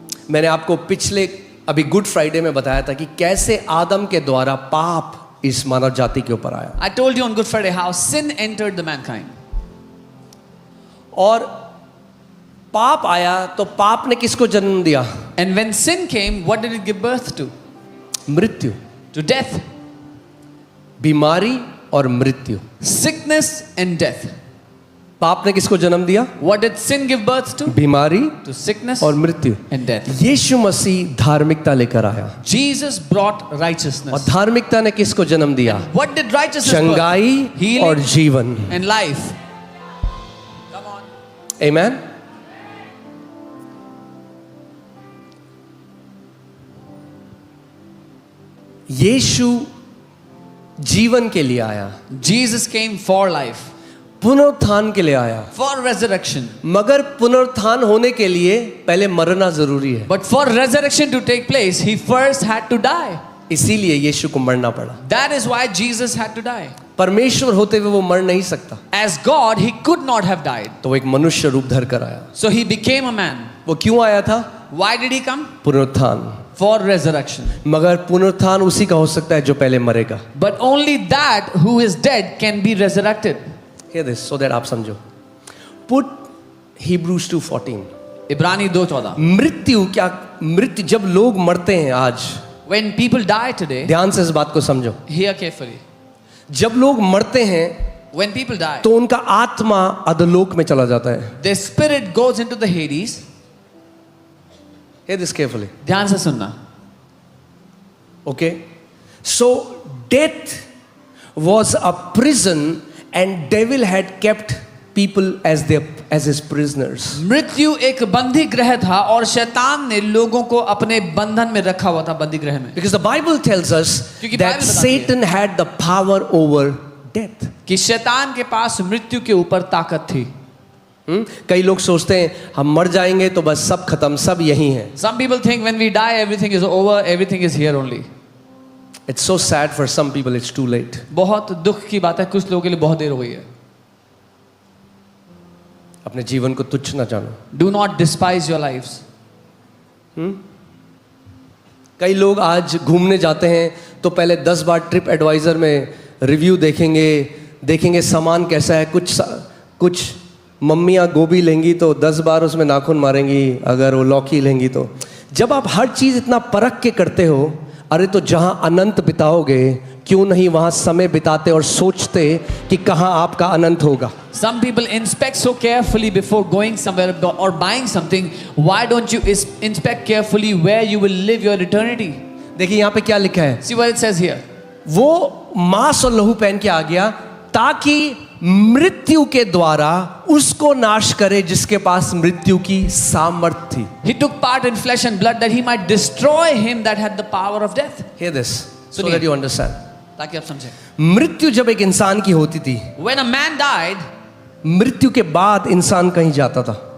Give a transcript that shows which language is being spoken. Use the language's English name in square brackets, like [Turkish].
[Hindi] मैंने आपको पिछले अभी गुड फ्राइडे में बताया था कि कैसे आदम के द्वारा पाप इस मानव जाति के ऊपर आया, [English] I told you on Good Friday how sin entered the mankind. [Hindi] और पाप आया तो पाप ने किसको जन्म दिया? [English] And when sin came, what did it give birth to? [Hindi] मृत्यु, [English] To death, [Hindi] बीमारी और मृत्यु। [English] sickness and death. [Hindi] पाप ने किसको जन्म दिया? [English] What did sin give birth to? [Hindi] बीमारी [English] To sickness [Hindi] और मृत्यु। [English] and death. [Hindi] यीशु मसीह धार्मिकता लेकर आया, [English] Jesus brought [Hindi] और [English] righteousness. [Hindi] धार्मिकता ने किसको जन्म दिया? [English] What did righteousness birth? [Hindi] चंगाई [English] Healing [Hindi] और जीवन। [English] and life. Come on. Amen. [Hindi] यीशु जीवन के लिए आया, [English] Jesus came for life, [Hindi] पुनरुत्थान के लिए आया, [English] for resurrection. [Hindi] मगर पुनरुत्थान होने के लिए पहले मरना जरूरी है, [English] But for resurrection to take place, he first had to die. [Hindi] इसीलिए यीशु को मरना पड़ा। [English] That is why Jesus had to die. [Hindi] परमेश्वर होते हुए वो मर नहीं सकता, [English] As God, he could not have died. [Hindi] तो वो एक मनुष्य रूप धर कर आया। [English] So he became a man. [Hindi] वो क्यों आया था? [English] Why did he come? [Hindi] पुनरुत्थान। [English] For resurrection. [Hindi] मगर पुनरुत्थान उसी का हो सकता है जो पहले मरेगा। [English] But only that who is dead can be resurrected. Hear this so that [Hindi] आप समझो। [English] Put Hebrews 2:14। [Hindi] इब्रानी 2:14. मृत्यु क्या? मृत्यु जब लोग मरते हैं आज, [English] When people die today, [Hindi] ध्यान से इस बात को समझो, [English] hear carefully. [Hindi] जब लोग मरते हैं [English] When people die, [Hindi] तो उनका आत्मा अधोलोक में चला जाता है। [English] their spirit goes into the Hades. Hear this carefully. [Hindi] ध्यान से सुनना. [English] Okay? So death was a prison and devil had kept people as his prisoners. [Hindi] मृत्यु एक बंदी गृह था और शैतान ने लोगों को अपने बंधन में रखा हुआ था, बंदी गृह में. [English] Because the Bible tells us [Hindi] क्योंकि [English] that [Hindi] बाइबल बताती है [English] Satan had the power over death. [Hindi] कि शैतान के पास मृत्यु के ऊपर ताकत थी. कई लोग सोचते हैं हम मर जाएंगे तो बस सब खत्म, सब यही है। [English] Some people think when we die everything is over, everything is here only. It's so sad for some people, it's too late. [Hindi] बहुत दुख की बात है, कुछ लोगों के लिए बहुत देर हो गई है. अपने जीवन को तुच्छ ना जानो। [English] Do not despise your lives. [Hindi] कई लोग आज घूमने जाते हैं तो पहले 10 बार ट्रिप एडवाइजर में रिव्यू देखेंगे सामान कैसा है। कुछ मम्मियाँ गोभी लेंगी तो 10 बार उसमें नाखून मारेंगी, अगर वो लौकी लेंगी तो। जब आप हर चीज़ इतना परख के करते हो, अरे तो जहाँ अनंत बिताओगे क्यों नहीं वहाँ समय बिताते और सोचते कि कहाँ आपका अनंत होगा। [English] Some people inspect so carefully before going somewhere or buying something. Why don't you inspect carefully where you will live your eternity? [Hindi] देखिए यहाँ पे क्या लिखा है, [English] See what it says here. [Hindi] वो मांस और लहू पहन के आ गया ताकि मृत्यु के द्वारा उसको नाश करे जिसके पास मृत्यु की सामर्थ थी। [English] He took part in flesh and blood that he might destroy him that had the power of death. Hear this so [Hindi] सुनिए। [English] that you understand. [Hindi] ताकि आप समझें. मृत्यु जब एक इंसान की होती थी [English] When a man died, [Hindi] मृत्यु के बाद इंसान कहीं जाता था।